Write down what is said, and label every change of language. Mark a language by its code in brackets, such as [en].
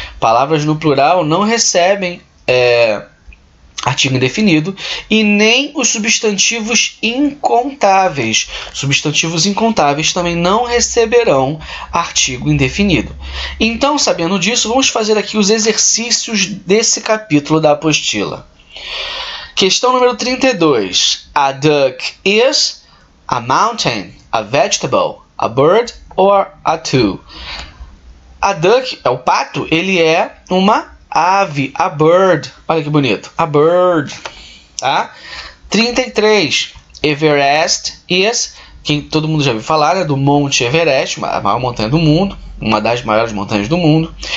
[pt] Palavras no plural não recebem artigo indefinido e nem os substantivos incontáveis. Substantivos incontáveis também não receberão artigo indefinido. Então, sabendo disso, vamos fazer aqui os exercícios desse capítulo da apostila. Questão número 32. [en] A duck is a mountain, a vegetable, a bird or a two? [pt] A duck, o pato, ele é uma ave, [en] a bird. [pt] Olha que bonito, [en] a bird. [pt] Tá? 33. Everest is, quem todo mundo já ouviu falar, né, do Monte Everest, a maior montanha do mundo, uma das maiores montanhas do mundo.